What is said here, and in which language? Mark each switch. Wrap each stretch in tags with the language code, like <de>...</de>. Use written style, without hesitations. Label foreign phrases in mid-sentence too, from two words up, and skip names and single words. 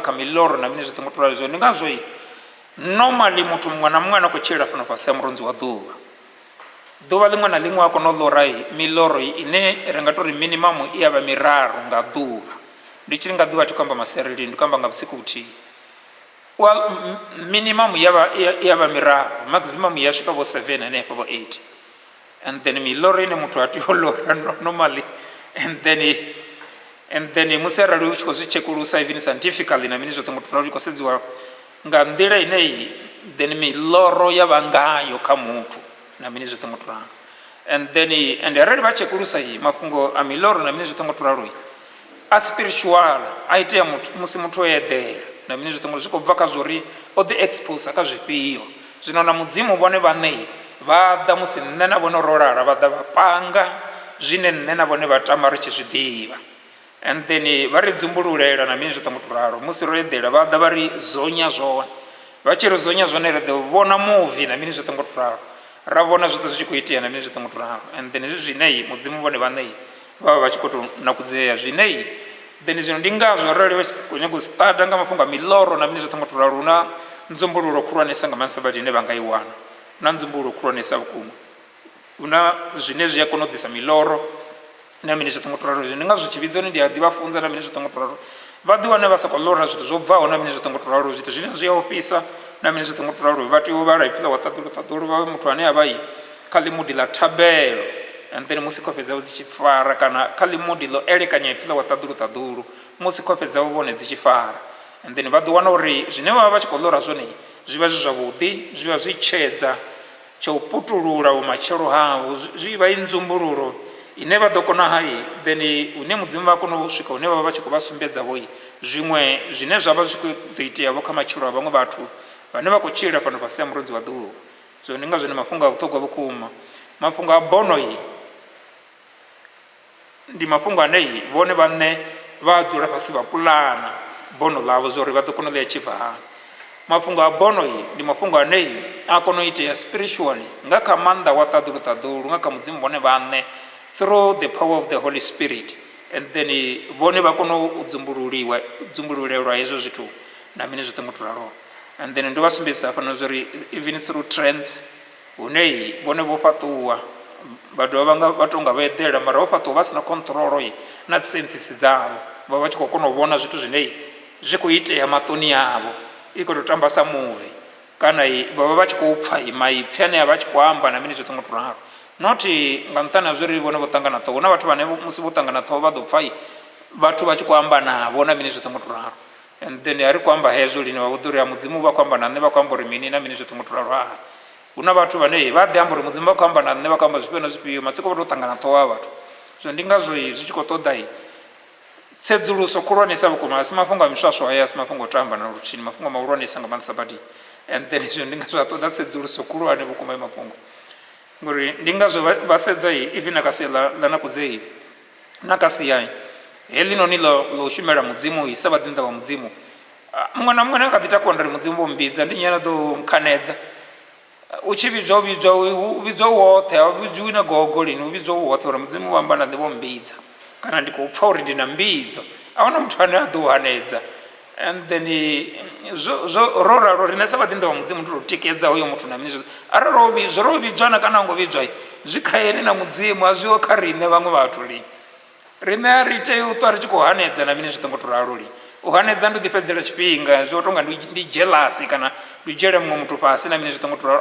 <ve>kha miloro na mini zwoṱhe ngo tou ralo zwo ndi ngazwo normally muthu muṅwe na muṅwe a no khou tshila fhano fhasi ha murunzi wa ḓuvha liṅwe na liṅwe a kona u ḽora miloro ine ri nga tou ri minimum i ya vha miraru nga ḓuvha ndi tshiri nga ḓuvha thi khou amba maserelini ndi khou amba nga vhusiku vhuthihi well minimum ya vha miraru maximum ya swika vho 7 hanefha vho 8</ve> <en>and then</en> <ve>miloro ine muthu a tea u ḽora normally and then musi arali u tshi khou zwi tshekulusa</ve> <en>even scientifically</en> <ve>na mini zwoṱhe ngo tou khou sedziwa nga nḓila ineyi then miloro ya vha ngayo kha muthu na mini zwoṱhe ngo tou ralo and arali vha tshekulusa mafhungo a miloro na mini zwoṱhe ngo tou ralo a spiritual a itea musi muthu o eḓela na mini zwoṱhe ngo zwi khou bva kha zwo ri o ḓi expose kha zwifhio zwino na mudzimu vhone vhaṋe vha ḓa musi nṋe na vhone ro lala vha ḓa vha panga zwine nṋe na vhone vha tama ri tshi zwi ḓivha</ve> <en>and then</en> <ve>vha ri dzumbululela na mini zwoṱhe ngo tou ralo musi ro eḓela vha ḓa vha ri zonya zwone vha tshi ri zonya zwone ri ḓo vhona movie na mini zwoṱhe ngo tou ralo ra vhona zwoṱhe zwi tshi khou itea na mini zwoṱhe ngo tou ralo</ve> <en>and then</en> <ve>zwine mudzimu vhone vhaṋe vha vha vha tshi khou tou nakudzea zwine then zwino ndi ngazwo arali vha tshi khou nyaga u stada nga mafhungo a miloro na mini zwoṱhe ngo tou ralo hu na nzumbululo khulwanesa nga maanḓesa badi ine vha nga i wana na nzumbululo khulwanesa vhukuma hu na zwine zwi a kona u ḓisa miloro na mini zwoṱhe ngo tou ralo zwino ndi ngazwo tshivhidzoni ndi a ḓi vha funza na mini zwoṱhe ngo tou ralo vha ḓi wane vha sa khou ḽora zwithu zwo bvaho na mini zwoṱhe ngo tou ralo zwithu zwine zwi a ofhisa na mini zwoṱhe ngo tou ralo vha tea u vhala ipfhi ḽa wa ṱaḓuluṱaḓulu vha vhe muthu ane a vha kha ḽimudi ḽa thabelo</ve> <en>and then</en> <ve>musi khofhe dzavho dzi tshi fara kana kha ḽimudi ḽo elekanya ipfhi ḽa wa ṱaḓuluṱaḓulu musi khofhe dzavho vhone dzi tshi fara</ve> <en>and then</en> <ve>vha ḓo wana uri zwine vha vha vha tshi khou ḽora zwone zwi vha zwi zwavhuḓi zwi vha zwi tshedza tsha u putulula vhumatshelo havho, zwi vha i nzumbululo ine vha ḓo kona hai then une mudzimu vha kona u swika hune vha tshi khou vha sumbedza vho zwiṅwe zwine zwa vha zwi khou ḓo iteavho kha matshilo a vhaṅwe vhathu vhane vha khou tshila fhano fhasi ha murunzi wa ḓuvha. So ndi nga zwone mafhungo a vhuṱhogwa vhukuma. Mafhungo a bono ndi mafhungo ane vhone vhaṋe vha dzula fhasi vha puḽana bono ḽavho zwa uri vha ḓo kona u ḽi achieve hani. Mafhungo a bono ndi mafhungo ane a kona u itea spiritually nga kha maanḓa wa ṱaḓulu nga kha mudzimu vhone vhaṋe</ve> <en>through the power of the Holy Spirit, and then</en> <ve>vhone vha kona u dzumbululelwa hezwo zwithu na mini zwoṱhe ngo to ralo.</ve> <en>And then</en> <ve>ndo vha sumbedzisa hafhano zwa uri</ve> <en>even through trends</en> <ve>hune vhone vho fhaṱuwa vha dovha vha tonga vha eḓela mara vho fhaṱuwa vha sina control na dzi senses dzavho, vha vha tshi khou kona u vhona zwithu zwine zwi khou itea maṱoni avho, i khou tou tamba sa movie kana vha vha tshi khou pfha maipfi ane a vha tshi khou amba na mini zwoṱhe ngo to ralo. Not nga nṱhani ha zwa uri vhone vho ṱangana ṱhoho, hu na vhathu vhane musi vho ṱangana ṱhoho vha ḓo pfha vhathu vha tshi khou amba navho na mini zwoṱhe ngo to ralo.</ve> <en>And then</en> <ve>a ri khou amba hezwo lini vha vho ḓo uri mudzimu vha khou amba na nṋe vha khou amba uri mini na mini zwoṱhe ngo to ralo. Hu na vhathu vhane vha ḓi amba uri mudzimu vha khou amba na nṋe vha khou amba zwifhio na zwifhio, matsiko vha tou ṱangana ṱhoho ha vhathu. So ndi ngazwo zwi tshi khou ṱoḓa tsedzuluso khulwanesa vhukuma, a si mafhungo a miswaswo haya, a si mafhungo o tamba na luthihi, mafhungo mahulwanesa nga maanḓesa badi.</ve> <en>And then</en> <ve>izwo ndi ngazwo a ṱoḓa tsedzuluso khulwane vhukuma i mafhungo ngori ndi ngazwo vha sedza even na kha sia ḽa nakudze na kha sia heḽinoni ḽo u shumela mudzimu sa vhaḓinḓa vha mudzimu, muṅwe na muṅwe na kha ḓi takuwa nda ri mudzimu vho mbidza ndi nyana ḓo nkhanedza. U tshi vhidzwa u vhidzwa woṱhe, a u vhidziwi na gogo lini, u vhidzwa woṱhe uri mudzimu vha amba na nṋe vho mbidza kana ndi khou pfha uri ndi na mbidzo. A hu na muthu ane a ḓo u hanedza.</ve> <en>And then</en> <ve>ro ralo riṋe sa vhaḓinḓa vha mudzimu ndi tou tikedza hoyo muthu na mini zwo arali ro vhidzwa ro vhidzwa na kana ngo vhidzwa zwi kha ene na mudzimu, a zwiho kha riṋe vhaṅwe vhathu lini. Riṋe a ri tea u ṱwa ri tshi khou hanedza na mini zwoṱhe ngo to ralo lini. U hanedza ndi u ḓifhedzela tshifhinga zwo tonga ndi jealous kana ndi dzhiele muṅwe muthu fhasi na mini zwoṱhe ngo to ralo.</ve>